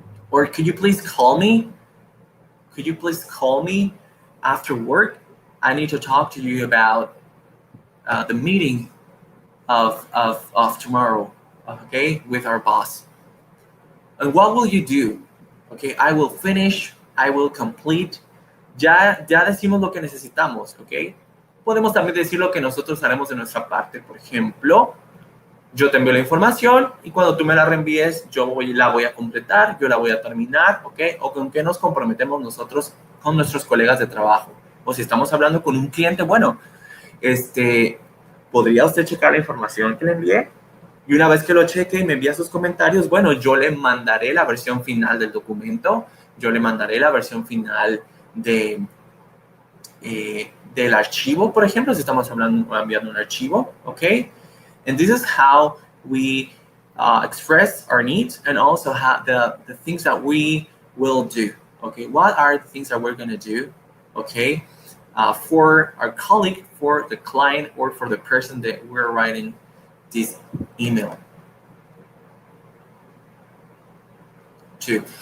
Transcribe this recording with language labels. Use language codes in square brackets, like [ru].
[en] Or could you please call me? Could you please call me after work? I need to talk to you about the meeting of tomorrow, okay, with our boss. And what will you do? Okay, I will finish, I will complete. [es] Ya decimos lo que necesitamos, ok. Podemos también decir lo que nosotros haremos de nuestra parte. Por ejemplo, yo te envío la información y cuando tú me la reenvíes, la voy a completar, yo la voy a terminar, ¿ok? O con qué nos comprometemos nosotros con nuestros colegas de trabajo. O si estamos hablando con un cliente, bueno, ¿podría usted checar la información que le envié? Y una vez que lo cheque y me envía sus comentarios, bueno, yo le mandaré la versión final del documento, yo le mandaré la versión final del archivo, por ejemplo, si estamos enviando un archivo, ¿ok? [en] And this is how we express our needs and also how the things that we will do. Okay, what are the things that we're going to do? Okay, for our colleague, for the client, or for the person that we're writing this email to.